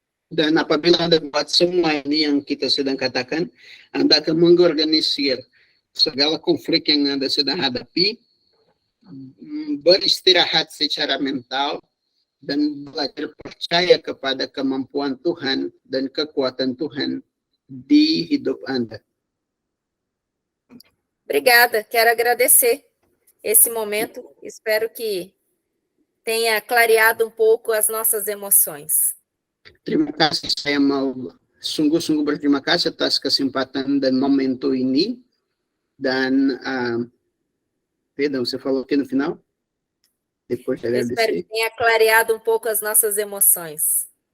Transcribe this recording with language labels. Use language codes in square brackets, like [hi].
[id] Dan apabila Anda buat semua ini yang kita sedang katakan, Anda akan mengorganisir segala konflik yang Anda sedang hadapi, beristirahat secara mental, dan belajar percaya kepada kemampuan Tuhan dan kekuatan Tuhan di hidup Anda. [pt] Obrigada, quero agradecer esse momento, espero que tenha clareado um pouco as nossas emoções. [id] Terima kasih, saya mau sungguh-sungguh berterima kasih atas kesempatan dan momento ini. [pt] Dan, perdão, você falou aqui no final? Depois de Espero agradecer. que tenha clareado um pouco as nossas emoções.